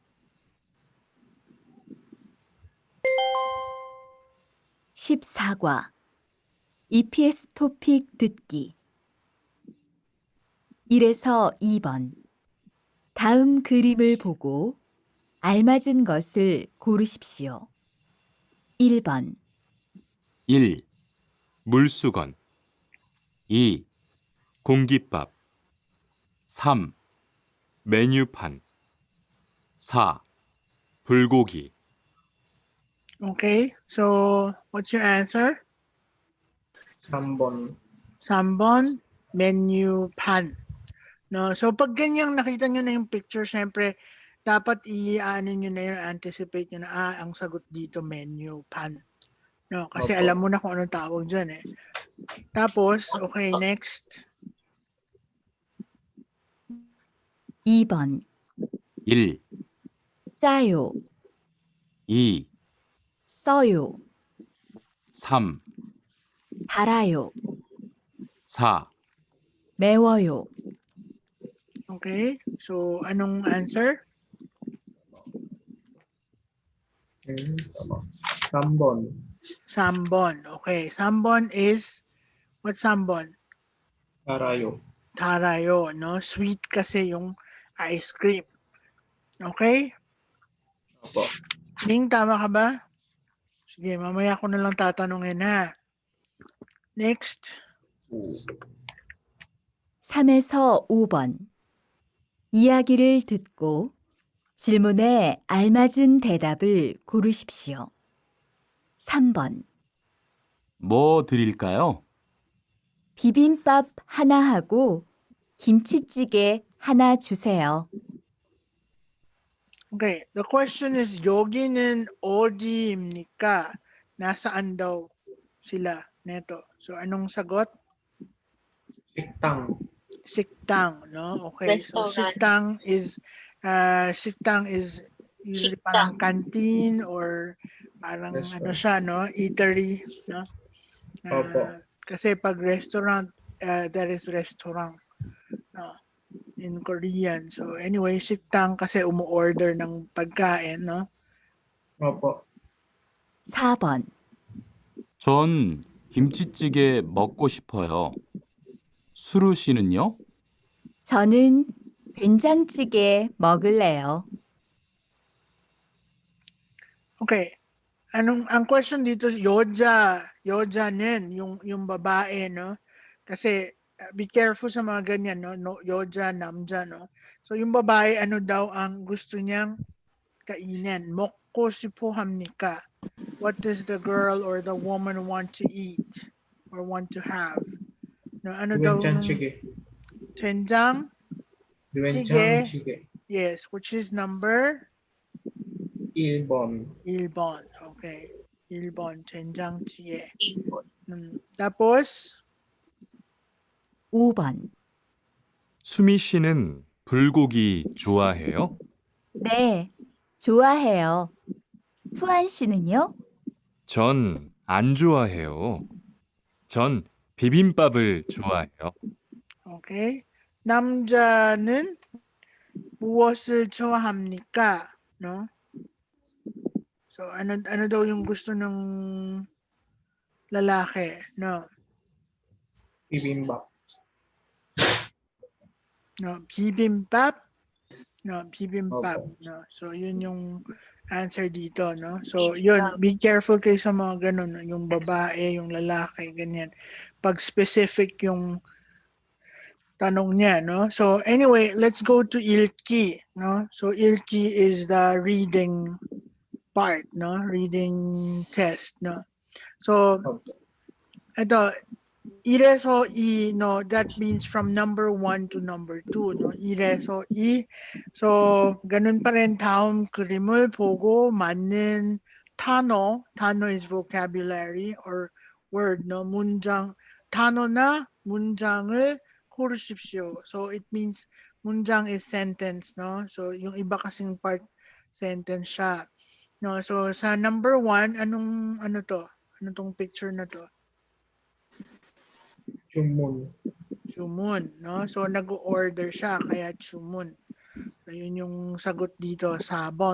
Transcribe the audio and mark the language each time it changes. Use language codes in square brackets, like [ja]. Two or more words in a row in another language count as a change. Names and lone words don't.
[ko] (14과) EPS 토픽 듣기 1에서 2번 다음 그림을 보고 알맞은 것을 고르십시오. 1번 1. 물수건 2. 공깃밥 3. 메뉴판 4. 불고기 [en] Okay. So, what's your answer? [ko] 3번. 3번, menu pan. [tl] No, so pag ganyang nakita nyo na yung picture, syempre, dapat i-ano nyo na yun, anticipate nyo na, ang sagot dito, menu pan. No, kasi Opo. alam mo na kung anong tawag dyan eh. Tapos, okay, next. [ko] 2번 1. 짜요 2. 써요 3. 달아요 4. 매워요 [tl] Okay, so anong answer? [ko] 3번. [en] 3번. Okay, 3번 is, what's 3번? [ko] Tarayo. Tarayo, no? [tl] Sweet kasi yung ice cream. Okay? Opo. Ning, tama ka ba? Sige, mamaya ko na lang tatanungin ha. Next. [ko] 3에서 5번 이야기를 듣고 질문에 알맞은 대답을 고르십시오. 3번 뭐 드릴까요? 비빔밥 하나 하고 김치찌개 하나 주세요. [en] Okay, the question is, [ko] 여기는 어디입니까? [tl] Nasaan daw sila neto? So, anong sagot? [ko] 식당. [tl] Siktang, no? Okay, so [en] Restaurant. [tl] siktang is usually parang canteen or parang ano [en] Restaurant. [tl] siya, no? Eatery, no? Opo. Kasi pag [en] restaurant, there is restaurant, no? In Korean. So anyway, [tl] siktang kasi umu-order ng pagkain, no? Opo. [ko] 4번 전 김치찌개 먹고 싶어요. 수루 씨는요? 저는 된장찌개 먹을래요. [en] Okay. [tl] Ang question dito, yojanin, yung babae, no? Kasi be careful sa mga ganyan, no? No, yoja, namja, no? So yung babae, ano daw ang gusto niyang kainin? [ko] 먹고 싶습니까. [en] What does the girl or the woman want to eat or want to have? [tl] No, ano daw yung [ko] 된장찌개. 된장? 된장찌개. [en] Yes, which is number [ko] 1번. 1번. Okay. 1번, 된장찌개. Ibon. [tl] Tapos, [ko] 5번 수미 씨는 불고기 좋아해요? 네, 좋아해요. 푸안 씨는요? 전 안 좋아해요. 전 비빔밥을 좋아해요. [en] okay. [ko] 남자는 무엇을 좋아합니까? [tl] No? So, ano daw yung gusto ng lalaki? No? [ko] 비빔밥. No, bibimbap? No, bibimbap. [tl] Opo. No. So, yun yung answer dito, no? So, yun, be careful kayo sa mga ganun, no? Yung babae, yung lalaki, ganyan. Pag specific yung tanong niya, no? [en] So, anyway, let's go to Ilki, no? So, Ilki is the reading part, no? Reading test, no? So, [tl] Opo. ito, ireso I, no? [en] That means from number 1 to number 2, no? [ko] 이래서 I. So, [tl] ganun pa rin [ko] 다음 그림을 보고 맞는 단어, [tl] 단어 [en] is vocabulary or word, [tl] no? [ko] 문장, 단어나 문장을 고르십시오. [en] So, it means 문장 is sentence, no? So, [tl] yung iba kasing part sentence siya. No, so sa number 1, ano to? Ano tong picture na to? [ko] 주문. Chumun, no? [tl] So nag-order siya kaya chumun. Ayun yung sagot dito, sabon.